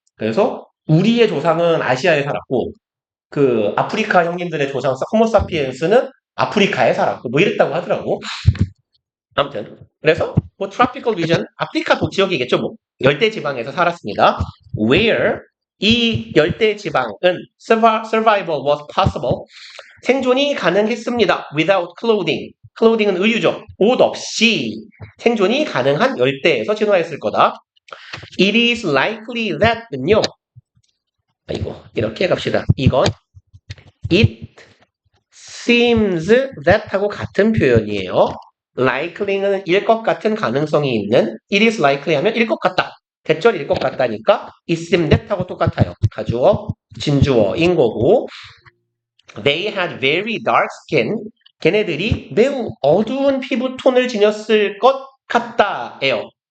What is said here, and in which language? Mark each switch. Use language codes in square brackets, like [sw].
[ko] 그래서 우리의 조상은 아시아에 살았고 그 아프리카 형님들의 조상 호모사피엔스는 아프리카에 살았고 뭐 이랬다고 하더라고. 아무튼 그래서 뭐 tropical region 아프리카 지역이겠죠. 뭐 열대 지방에서 살았습니다. Where 이 열대 지방은 [en] survival was possible [ko] 생존이 가능했습니다. [en] without clothing clothing은 [ko] 의유죠. 옷 없이 생존이 가능한 열대에서 진화했을 거다. [en] It is likely that는요. [ko] 이렇게 갑시다. 이건 [en] it seems that [ko] 하고 같은 표현이에요. likely는 일 것 같은 가능성이 있는 it is likely 하면 일 것 같다. 대절일 것 같다니까 it seems that 하고 똑같아요. 가주어, 진주어인 거고 [en] they had very dark skin [ko] 걔네들이 매우 어두운 피부톤을 지녔을 것 같다예요.